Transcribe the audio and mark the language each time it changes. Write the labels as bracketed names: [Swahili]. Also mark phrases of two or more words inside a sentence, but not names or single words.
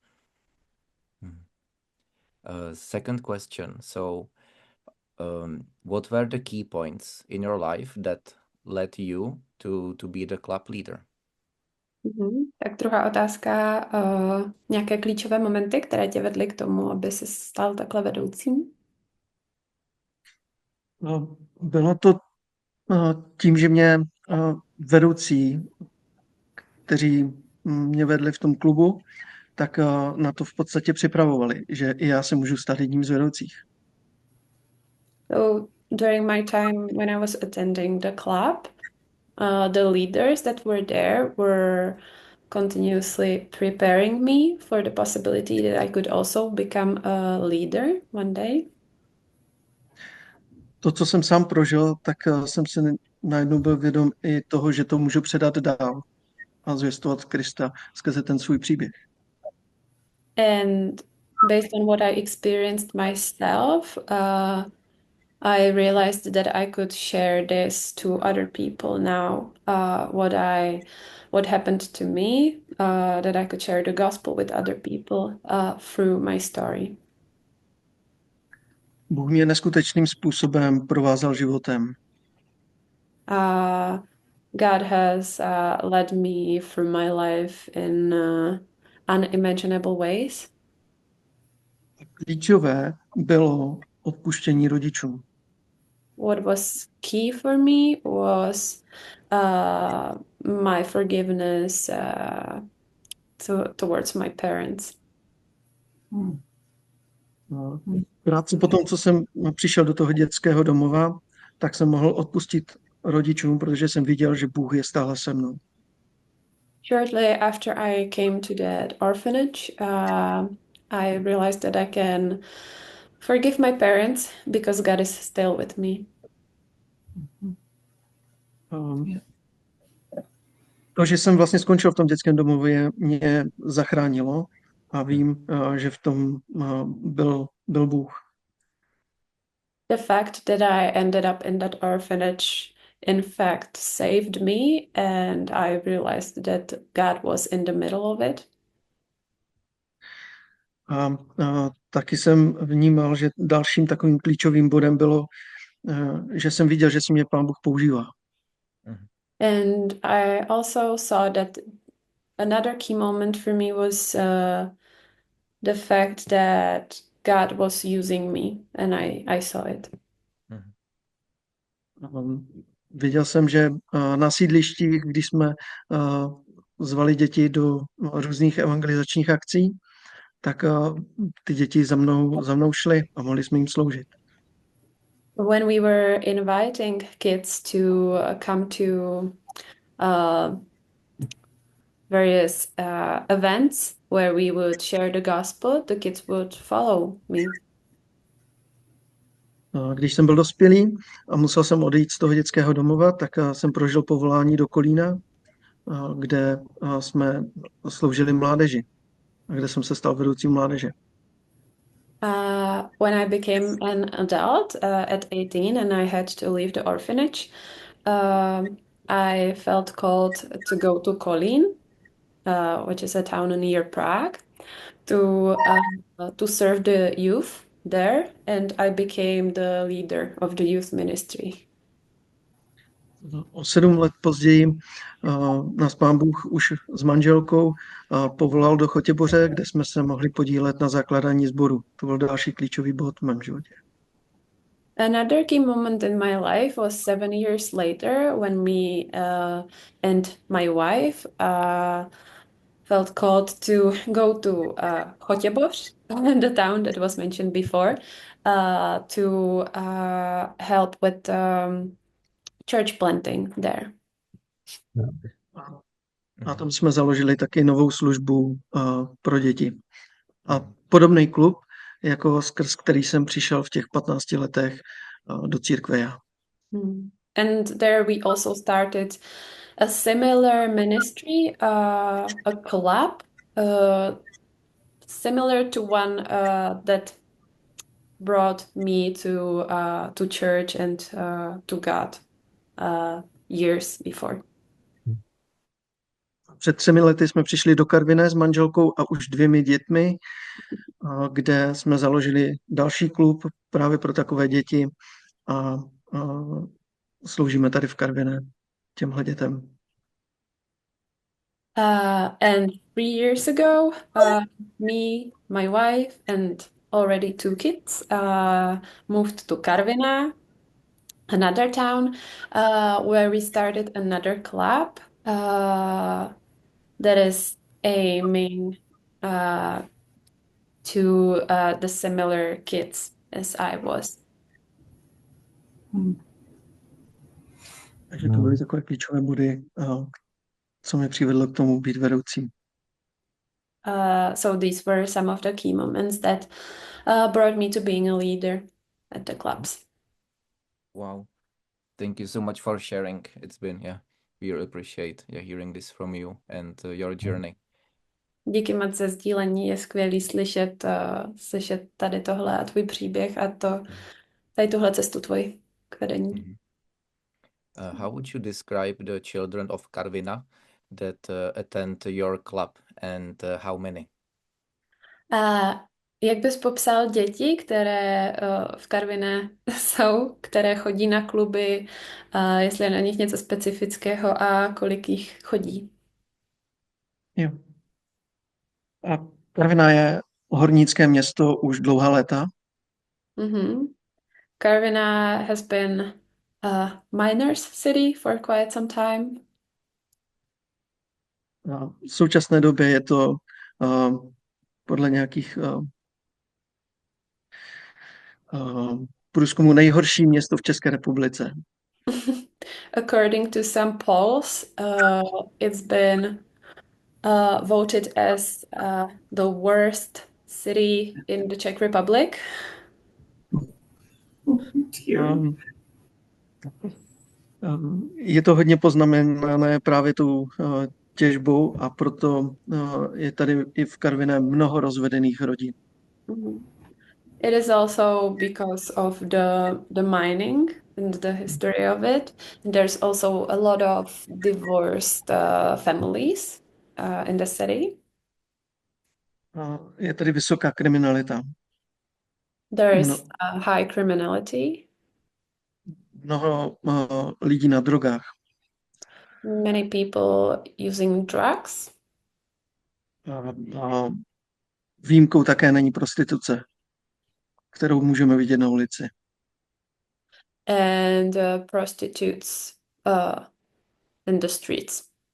[English] Second question. So what were the key points in your life that led you to be the club leader? [Czech] Tak druhá otázka. Nějaké klíčové momenty, které tě vedly k tomu, aby se stal takhle vedoucím? Bylo to tím, že mě vedoucí, kteří mě vedli v tom klubu, tak na to v podstatě připravovali, že i já se můžu stát jedním z vedoucích. [English] So during my time when I was attending the club, the leaders that were there were continuously preparing me for the possibility that I could also become a leader one day. [Czech] To, co jsem sám prožil, tak jsem si najednou byl vědom i toho, že to můžu předat dál a zvěstovat Krista skrze ten svůj příběh. [English] And based on what I experienced myself, I realized that I could share this to other people now. What happened to me, that I could share the gospel with other people through my story. [Czech] Bůh mě neskutečným způsobem provázal životem. [English] God has led me through my life in unimaginable ways. [Czech] Klíčové bylo odpuštění rodičům. [English] What was key for me was my forgiveness towards my parents. [Czech] Krátce po tom, co jsem přišel do toho dětského domova, tak jsem mohl odpustit rodičům, protože jsem viděl, že Bůh je stále se mnou. [English] Shortly after I came to that orphanage, I realized that I can forgive my parents because God is still with me. [Czech] To, že jsem vlastně skončil v tom dětském domově, mě zachránilo a vím, že v tom byl Bůh. [English] The fact that I ended up in that orphanage in fact saved me, and I realized that God was in the middle of it. [Czech] A taky jsem vnímal, že dalším takovým klíčovým bodem bylo, že jsem viděl, že si mě Pán Bůh používá. [English] And I also saw that another key moment for me was the fact that God was using me, and I saw it. [Czech] Viděl jsem, že na sídlištích, když jsme zvali děti do různých evangelizačních akcí, tak ty děti za mnou šly a mohli jsme jim sloužit. [English] When we were inviting kids to come to various events where we would share the gospel, the kids would follow me. [Czech] Když jsem byl dospělý a musel jsem odejít z toho dětského domova, tak jsem prožil povolání do Kolína, kde jsme sloužili mládeži a kde jsem se stal vedoucím mládeže. [English] When I became an adult at 18 and I had to leave the orphanage, I felt called to go to Kolín, which is a town near Prague, to serve the youth there, and I became the leader of the youth ministry. [Czech] O 7 let později nás Pán Bůh už s manželkou povolal do Chotěboře, kde jsme se mohli podílet na zakládání sboru. To byl další klíčový bod v mém životě. [English] Another key moment in my life was 7 years later when me and my wife felt called to go to Chotěboř, the town that was mentioned before, to help with church planting there. [Czech] A tam jsme založili taky novou službu pro děti A podobný klub, jako skrz který jsem přišel v těch 15 letech do církve já. [English] And there we also started a similar ministry, a club, similar to one that brought me to church and to God years before. [Czech] Před 3 lety jsme přišli do Karviné s manželkou a už 2 dětmi, kde jsme založili další klub právě pro takové děti a sloužíme tady v Karviné těmhle dětem. [English] And 3 years ago, me, my wife, and already 2 kids moved to Karviná, another town, where we started another club that is aiming to the similar kids as I was. [Czech] Takže to byly takové klíčové body, co mě přivedlo k tomu být vedoucím. [English] So these were some of the key moments that brought me to being a leader at the clubs. Wow. Thank you so much for sharing. It's been, we really appreciate hearing this from you and your journey. [Czech] Díky moc za sdílení, je skvělý slyšet tady tohle a tvůj příběh a tady tuhle cestu tvoji k vedení. [English] How would you describe the children of Karviná that attend your club and how many? [Czech] Jak bys popsal děti, které v Karviné jsou, které chodí na kluby, jestli je na nich něco specifického a kolik jich chodí? Jo. A Karviná je hornické město už dlouhá léta. [English] Karviná has been a miners city for quite some time. [Czech] A v současné době je to podle nějakých průzkumů nejhorší město v České republice. [English] According to some polls, it's been voted as the worst city in the Czech Republic. [Czech] Je to hodně poznamenané právě tou těžbou a proto je tady i v Karviné mnoho rozvedených rodin. [English] It is also because of the mining and the history of it. And there's also a lot of divorced families in the city. [Czech] Je tady vysoká kriminalita. [English] There is high criminality. [Czech] Mnoho lidí na drogách. [English] Many people using drugs. [Czech] Výjimkou také není prostituce, kterou můžeme vidět na ulici. [English] And prostitutes in the streets.